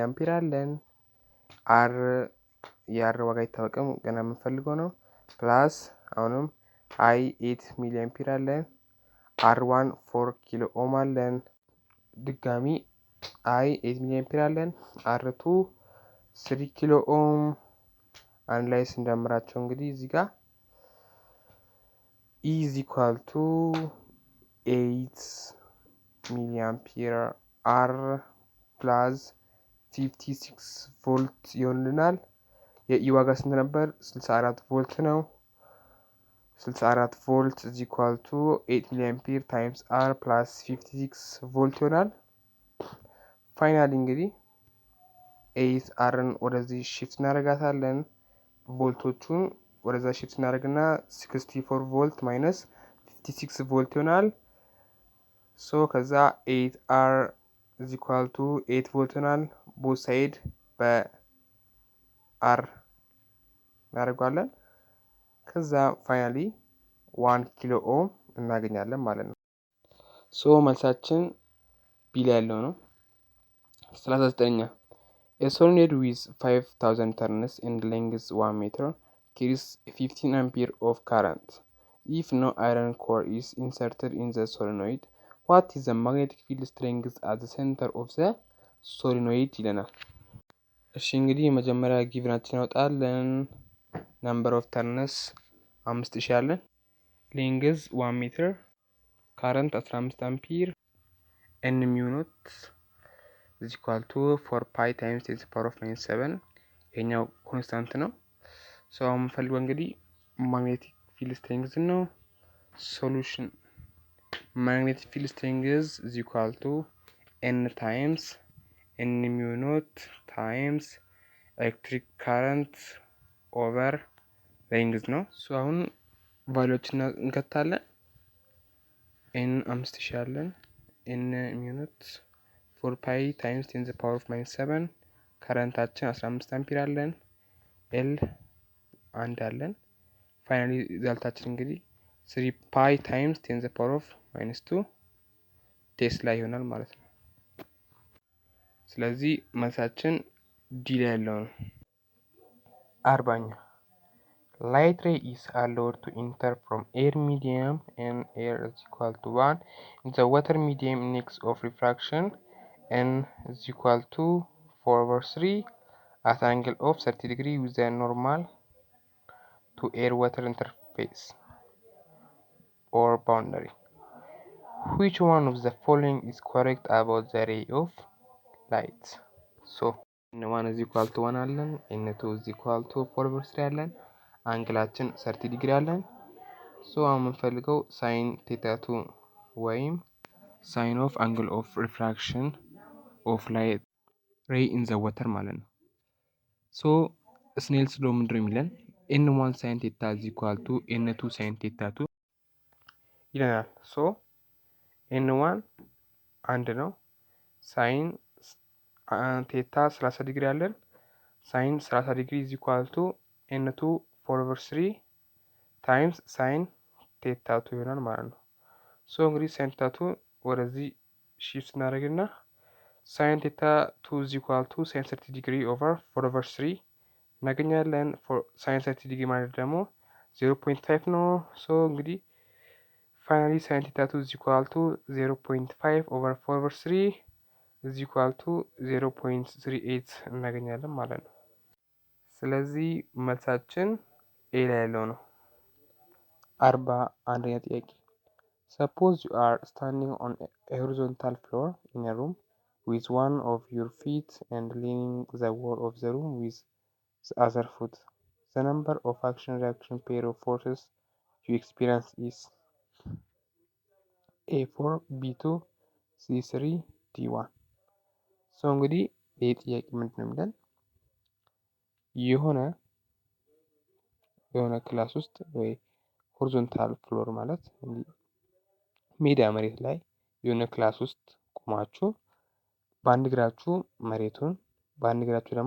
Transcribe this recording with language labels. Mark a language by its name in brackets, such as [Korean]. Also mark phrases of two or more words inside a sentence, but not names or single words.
[Amharic] አምፒር አለን። አር የአር ዋጋ አይታወቅም ገና የምንፈልገው ነው። ፕላስ አሁንም አይ 8 [English] milli ampere [Amharic] አለን። አር1 4 [English] kilo ohm [Amharic] አለን። ድጋሚ አይ 8 [English] milli ampere [Amharic] አለን። አር2 3 [English] kilo ohm [Amharic] አንድ ላይ ስንደምራቸው እንግዲህ እዚህ ጋር [English] E is equal to 8 milli ampere R plus 56 volt [Amharic] ይሆንልናል። የኢ ዋጋ ስንት ነበር? 64 ቮልት ነው። [English] 64 volt is equal to 8 milli ampere times R plus 56 volt [Amharic] ይሆናል። ፋይናሊ እንግዲህ 8 አርን ወደዚህ ሺፍት እናደርጋታለን። ቮልቶቹን ወደዛ ሺፍት እናደርግና [English] 64 volt minus 56 volt [Amharic] ይሆናል። ሶ ከዛ [English] 8 R is equal to 8 volt [Amharic] ይሆናል። [English] both side [Amharic] በአር እናደርጋለን። ከዛ ፋይናሊ 1 [English] kilo ohm [Amharic] እናገኛለን ማለት ነው። ሶ መልሳችን ቢ ላይ ያለው ነው። 39ኛ [English] A solenoid with 5000 turns and length 1 meter carries 15 ampere of current. If no iron core is inserted in the solenoid, what is the magnetic field strength at the center of the solenoid [Amharic] ይለናል። እሺ እንግዲህ መጀመሪያ ጊቭናችን እናወጣለን። [English] number of turns 5000 አለን። length 1 meter፣ current 15 ampere፣ n mu naught is equal to 4 pi times 10 to the power of -7 ይሄኛው [Amharic] ኮንስታንት ነው። ሶ አሁን የምፈልገው እንግዲህ [English] magnetic field strength ነው። solution magnetic field strength is equal to n times n mu naught times electric current over length [Amharic] ነው። ሶ አሁን ቫልዩዎችን እንከታለን። n 5000 አለን። [English] n mu naught 4 pi times 10 to the power of -7 [Amharic] ከረንታችን 15 አምፒር አለን። l አንድ አለን። ፋይናሊ ሪዛልታችን እንግዲህ [English] 3 pi times 10 to the power of -2 [Amharic] ቴስላ ይሆናል ማለት ነው። ስለዚህ መልሳችን ዲ ላይ ያለው ነው። 40ኛ [English] light ray is allowed to enter from air medium and air is equal to 1 in the water medium index of refraction n is equal to 4/3 at angle of 30 degree with the normal to air water interface or boundary. Which one of the following is correct about the ray of light? So n1 is equal to 1 አለን። n2 is equal to 4/3 አለን። [Amharic] አንግላችን 30 ዲግሪ አለን። ሶ አሁን የምንፈልገው [English] sine theta2 or sine of angle of refraction of light ray in the water [Amharic] ማለት ነው። [English] so Snell's law [Amharic] ምንድነው የሚለን? [English] n1 sine theta is equal to n2 sine theta2 [Amharic] ይለናል። ሶ n1 አንድ ነው። [English] sine theta 30 degree አለን። ሳይን 30 degree is equal to n2 4/3 times sine theta2 [Amharic] ይሆናል ማለት ነው። [English] ሶ እንግዲህ sine theta2 [Amharic] ወደዚህ ሺፍት እናደርግና [English] sine theta2 is equal to sine 30 degree over 4/3 እናገኛለን። sine 30 degree [Amharic] ማለት ደግሞ 0.5 ነው። [English] so then finally sine theta2 is equal to 0.5 over 4/3 is equal to 0.38 [Amharic] እናገኛለን ማለት ነው። ስለዚህ መልሳችን ኤ ላይ ያለው ነው። 41ኛ ጥያቄ [English] suppose you are standing on a horizontal floor in a room with one of your feet and leaning the wall of the room with the other foot. The number of action reaction pair of forces you experience is A4 B2 C3 D1. [Amharic] ሶ እንግዲህ ይህ ጥያቄ ምንድን ነው የሚለን? የሆነ ክላስ ውስጥ ወይ [English] horizontal floor [Amharic] ማለት ሜዳ መሬት ላይ የሆነ ክላስ ውስጥ ቆማችሁ በአንድ እግራችሁ መሬቱን በአንድ እግራችሁ ደግሞ